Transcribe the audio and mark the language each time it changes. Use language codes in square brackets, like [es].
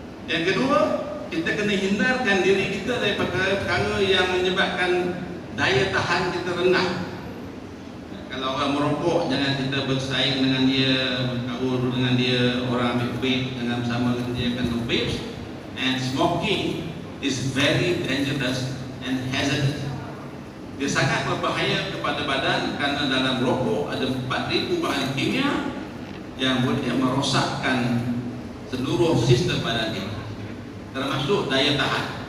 [ms] Yang kedua, kita kena hindarkan diri kita dari perkara-perkara yang menyebabkan daya tahan kita rendah. Kalau orang merokok, jangan kita bersaing dengan dia, bergaul dengan dia. Orang ambil vape, jangan bersama dengan dia akan vape. [en] And smoking is very dangerous and hazardous. [ms] Dia sangat berbahaya kepada badan kerana dalam rokok ada 4,000 bahan kimia yang boleh merosakkan seluruh sistem badan kita, termasuk daya tahan.